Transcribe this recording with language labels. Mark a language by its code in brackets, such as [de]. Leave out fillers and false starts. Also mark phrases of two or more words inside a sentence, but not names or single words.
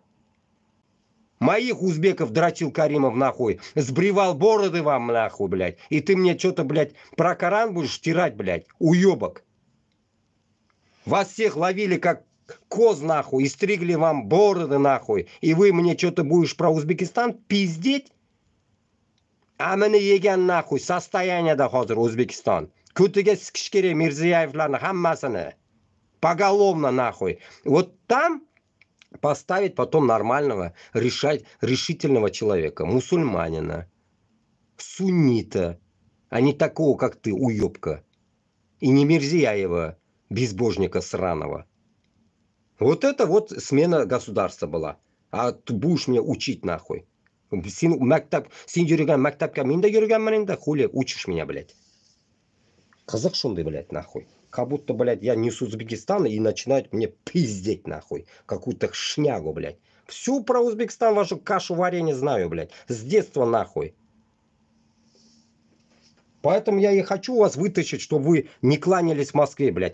[ru] Моих узбеков дрочил Каримов нахуй, сбривал бороды вам нахуй, блядь. И ты мне что-то, блядь, про Коран будешь стирать, блядь, уебок. Вас всех ловили как коз нахуй и стригли вам бороды нахуй. И вы мне что-то будешь про Узбекистан пиздеть? [uz] Amini yegan nahuy состояниеda hozir O'zbekiston. Ko'tiga sikish kerak Mirziyoyevlarni hammasini. [ru] Поголовно нахуй. Вот там поставить потом нормального, решительного человека, мусульманина, суннита, а не такого, как ты, уёбка. И не Мирзияева, безбожника сраного. Вот это вот смена государства была. А ты будешь меня учить нахуй. [kk] Сен жүрген мактапка мен де жүргенмін да [ru] хули учишь меня, блядь. [kk] Қызық шундай, [ru] блядь, нахуй. Как будто, блядь, я не с Узбекистана и начинают мне пиздеть, нахуй. Какую-то шнягу, блядь. Всю про Узбекистан, вашу кашу варенье знаю, блядь. С детства, нахуй. Поэтому я и хочу вас вытащить, чтобы вы не кланялись в Москве, блядь.